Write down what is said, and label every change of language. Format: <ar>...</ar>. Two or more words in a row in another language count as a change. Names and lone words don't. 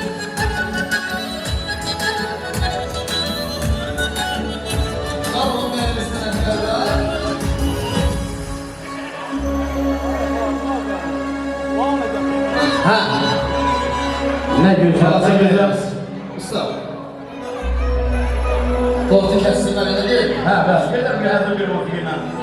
<az>Sağ olun değerli sənətkarlar. Ha,</az> <tr>Ne güzel, ne güzel. usta.</tr> <az>Tortu kəssinlər elə deyil. Ha, bəs gedir bir hazır bir musiqiyle.</az>